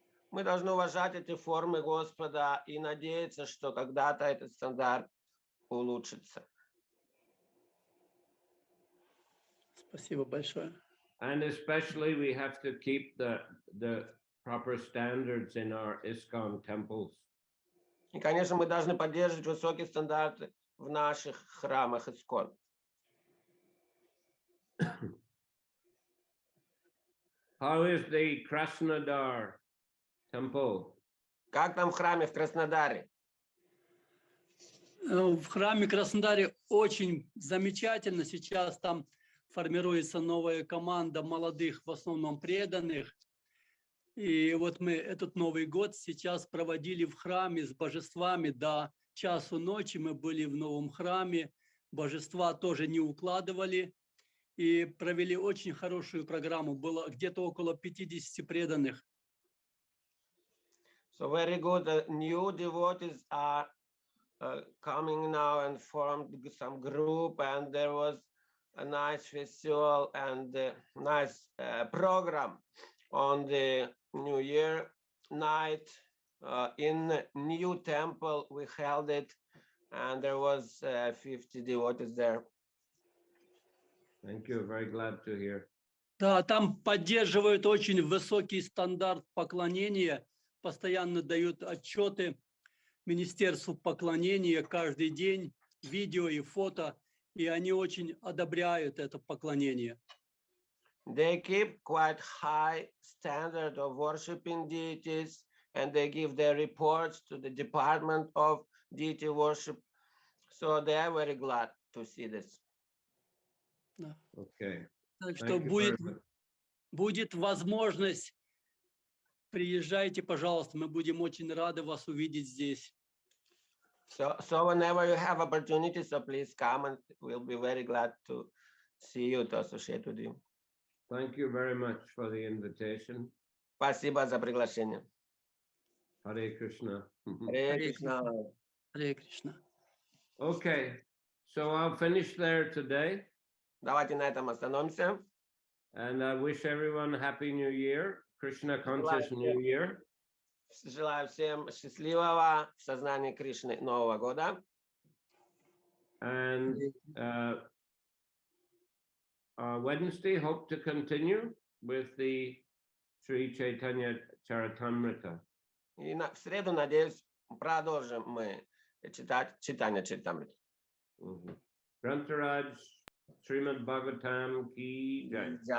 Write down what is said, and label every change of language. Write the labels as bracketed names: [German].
[Russian] Мы должны уважать эти формы Господа и надеяться, что когда-то этот стандарт улучшится. Спасибо большое. [English] And especially we have to keep the proper standards in our ISKCON temples. [Russian] И, конечно, мы должны поддерживать высокие стандарты в наших храмах Искон. [English] How is the Krasnodar temple? [Russian] Как там в храме в Краснодаре? В храме Краснодаре очень замечательно. Сейчас там формируется новая команда молодых, в основном преданных. И вот мы этот Новый год сейчас проводили в храме с божествами до часу ночи. Мы были в новом храме. Божества тоже не укладывали. И провели очень хорошую программу. Было где-то около 50 преданных. [English] So very good. New devotees are coming now and formed some group, and there was a nice festival and nice program on the New Year night in new temple. We held it, and there was 50 devotees there. Thank you. Very glad to hear. [Russian] Да, там поддерживают очень высокий стандарт поклонения, постоянно дают отчеты Министерству поклонения каждый день, видео и фото, и они очень одобряют это поклонение. [English] They keep quite high standard of worshiping deities, and they give their reports to the Department of Deity Worship. So they are very glad to see this. [Russian] Да. [English] Okay. [Russian] Так что [English] Thank you very [Russian] будет, [English] much. [Russian] будет возможность, приезжайте, пожалуйста, мы будем очень рады вас увидеть здесь. [English] So whenever you have opportunity, so please come, and we'll be very glad to see you, to associate with you. Thank you very much for the invitation. [Russian] Спасибо за приглашение. [English] Hare Krishna. [Russian] Харе Кришна. Харе Кришна. [English] Okay, so I'll finish there today, [Russian] Давайте на этом остановимся. [English] and I wish everyone Happy New Year, Krishna Conscious New Year. [Russian] Желаю всем счастливого в сознании Кришны Нового года. [English] And Wednesday, hope to continue with the Sri Chaitanya Charitamrita. [Russian] И в среду, надеюсь, продолжим мы читать читание Чаритамриты. Grantaraj, Шримад Бхагаватам ki jai.